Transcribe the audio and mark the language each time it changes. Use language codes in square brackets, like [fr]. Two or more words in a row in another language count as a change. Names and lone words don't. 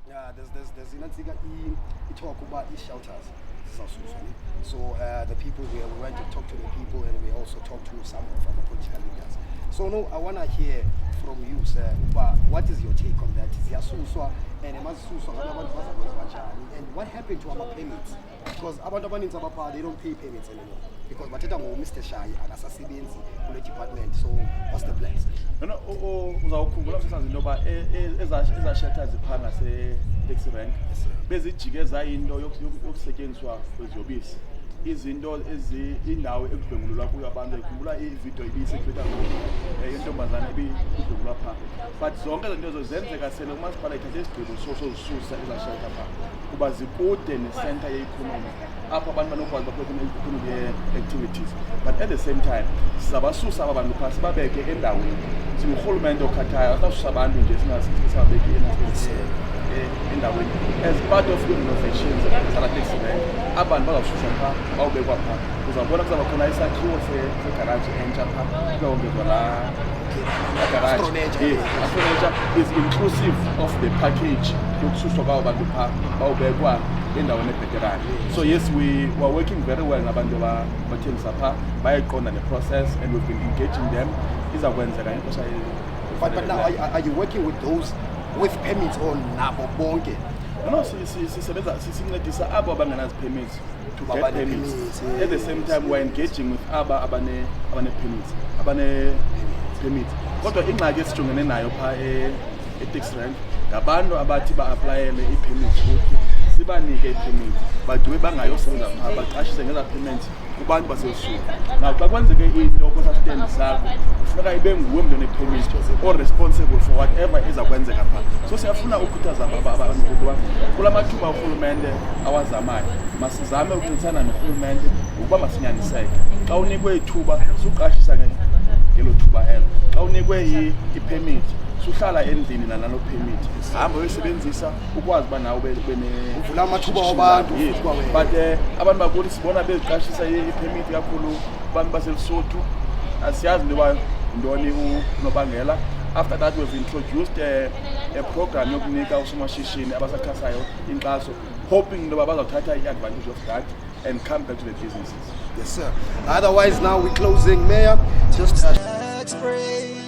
[en] there's talk about shelters. So the people here, we went to talk to the people, and we also talked to some of the political leaders. So no, I want to hear from you, sir. What is your take on that? And what happened to our payments? Because they don't pay payments anymore. Because Mr. Shai [xh] akasasebenzi kule [en] department. So what's the plan? No, [xh] uzawukhumbula msebenzi ngoba eza shelters ziphanga se taxi rank bezijikeza into yokusetyenziswa kweziyobisi izinto indawo ekudlwengulwa kuyo abantu ikhumbula ivideo ibisekretary yentombazana ebidlwengulwa pha but zonke izinto ezo zenzeka sele umasipala ithathe isigqibo sozisusa eza shelter pha kuba zikude necenter ye-economy apho abantu banokwazi bakwenza [en] economic activities but at the same time [xh] sizabasusa aba bantu pha sibabeke endaweni singurhulumente okhathayo asasusa abantu nje singabeki endaweni [en] as part of the innovations [xh] zala taxi rank abantu bazawususwa pha bawubekwa pha uzabona kuzaba khona isakhiwo segaraji entsha pha kuyongezwa la [en] garage furniture is inclusive of the package [xh] yokususwa kwabo bantu pha bawubekwa endaweni ebheterani. [en] So yes, we were working very well [xh] nabantu bathengisa pha bayayiqonda [en] the process and we've been engaging them [xh] izakwenzeka ixesha. [en] But now are you working with those with permits or [xh] nabo bonke? [en] No, [xh] sincedisa abo abangenazi [en] permits to get permits. At the same time, we're engaging with abane permits. [xh] Kodwa ingxaki esijongene nayo pha e-taxi rank ngabantu abathi ba-aplayele i-permits ukuthi sibanike i-permits baduwe bangayosebenza pha baqashise ngeza permits kubantu basebusuku. Now xa kwenzeke into kwisastendi sakho kufuneka ibe nguwe mntu one-permit [en] or responsible for whatever [xh] izakwenzeka pha. So siyafuna ukukhuthaza abantu ukuba kula mathuba urhulumente awazamayo masizame ukuncedisana norhulumente ukuba masinyaniseke. Xa unikwe ithuba suqashisa ngelo thuba elo. Xa unikwe i-permit suhlala endlini nalo permit hamba uyisebenzisa ukwazi ba nawe uvula amathuba wabantu but abantu bakuthi sibona beziqashisa i-permit kakhulu abantu baseLesotho asiyazi ndoba ndoni unobangela. [en] After that we've introduced a program [xh] yokunika usomashishini abasakhasayo inkxaso [en] hoping [xh] ndoba bazawuthatha [en] i-advantage of that and come back to the businesses. Yes sir. Otherwise now we're closing, Mayor. Just